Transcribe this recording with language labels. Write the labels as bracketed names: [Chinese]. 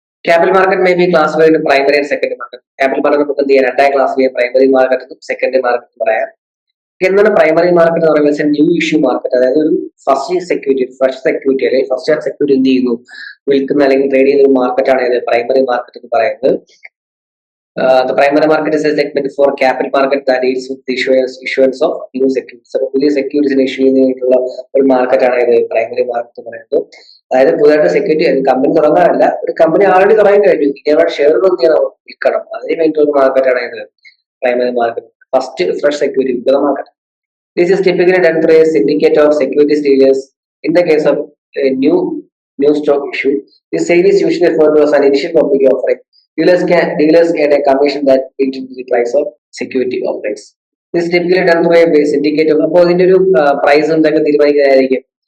[Malayalam] Capital market may be classified in primary and secondary market. Capital market നമുക്ക് എന്ത് ചെയ്യാം, രണ്ടായി ക്ലാസ് ചെയ്യാം. പ്രൈമറി മാർക്കറ്റും സെക്കൻഡറി മാർക്കറ്റും പറയാം. എന്താണ് പ്രൈമറി മാർക്കറ്റ് എന്ന് പറയുന്നത്? New issue market. അതായത് ഒരു ഫസ്റ്റ് സെക്യൂരിറ്റി അല്ലെങ്കിൽ ഫസ്റ്റ് ഹാൻഡ് സെക്യൂരിറ്റി എന്ത് ചെയ്യുന്നു, വിൽക്കുന്ന അല്ലെങ്കിൽ ട്രേഡ് ചെയ്യുന്ന ഒരു മാർക്കറ്റാണ് ഇത് പ്രൈമറി മാർക്കറ്റ് എന്ന് പറയുന്നത്. [English] The primary market is a segment for capital market that deals with the issuance of new securities. [Malayalam] അപ്പോൾ പുതിയ സെക്യൂരിറ്റീസിനെ ഇഷ്യൂ ചെയ്യുന്നതിനുള്ള ഒരു മാർക്കറ്റാണ് ഇത് പ്രൈമറി മാർക്കറ്റ് എന്ന് പറയുന്നത്. അതായത് പുതിയതായിട്ട് സെക്യൂരിറ്റി കമ്പനി തുടങ്ങാനല്ല, ഒരു കമ്പനി ആൾറെഡി തുടങ്ങി കഴിഞ്ഞു, ഇനി ഷെയറുകൾ എന്ത് ചെയ്യണം, വിൽക്കണം. അതിന് വേണ്ടിയിട്ടുള്ള മാർക്കറ്റാണ് ഇത് primary market. First fresh security വിൽക്കുന്ന market. [English] This is typically done through a syndicate of securities dealers. In the case of a new stock issue, this sale is usually referred to as an initial public offering. Dealers get a commission that built into the price of security offerings. This is typically done through a syndicate of, [Malayalam] അപ്പോൾ ഇതിന്റെ ഒരു price എന്തൊക്കെ തീരുമാനിക്കുന്നതായിരിക്കും.